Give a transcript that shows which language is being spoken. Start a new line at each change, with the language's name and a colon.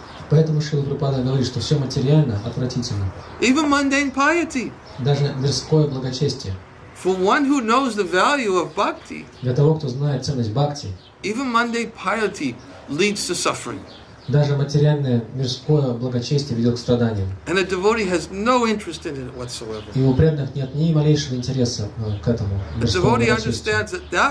Russian: Поэтому Шрила Прабхупада говорит, что все материально отвратительно.
English: Even mundane piety.
Russian: Даже мирское благочестие.
English: For one who knows the value of bhakti,
Russian: для того, кто знает ценность бхакти,
English: even mundane piety leads to suffering.
Russian: Даже материальное мирское благочестие ведет к страданиям.
English: And a devotee has no interest in it whatsoever.
Russian: И у преданных нет ни малейшего интереса к этому мирскому благочестию.